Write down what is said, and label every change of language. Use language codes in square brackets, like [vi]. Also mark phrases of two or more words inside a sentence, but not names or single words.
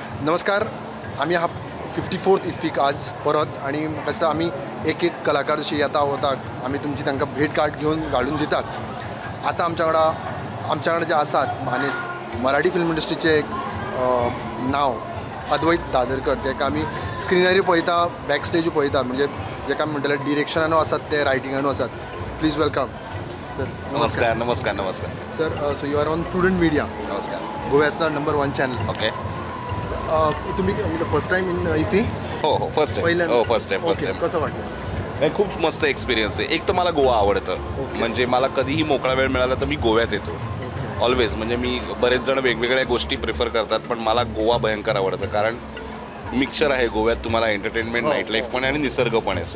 [kok] नमस्कार. आम्ही हा 54th इफ्फीक आज परत आणि कसं आम्ही एक एक कलाकार जशी येता वता आम्ही तुमची तांकां भेट कार्ड घेऊन घालून दितात. आता आमच्याकडे जे आसात आणि मराठी [en] film industryचे [kok] एक नाव अद्वैत दादरकर, जेका आमी स्क्रिनरी पळयता, [en] back stage [kok] पळयता, म्हणजे जेका आमी म्हणटले डिरेक्शनानू आसात ते रायटिंगानू आसात. [en] please welcome sir. [mr] नमस्कार. नमस्कार. नमस्कार [en] sir. so you are on Prudent Media, [mr] नमस्कार, गोव्याचा नंबर 1 चॅनल. ओके. [en] तुम्ही first time in IFFI? [mr] हो [en] first time. [mr] हो [en] first time. [mr] कसं वाटलं? नाही, खूप मस्त एक्सपिरियन्स आहे. एक तर मला गोवा आवडतं. म्हणजे मला कधीही मोकळा वेळ मिळाला तर मी गोव्यात येतो ऑलवेज. म्हणजे मी बरेच जण वेगवेगळ्या गोष्टी प्रिफर करतात, पण मला गोवा भयंकर आवडतं. कारण मिक्सचर आहे गोव्यात. तुम्हाला एंटरटेनमेंट, [en] night life [mr] पण आहे आणि निसर्ग पण आहे.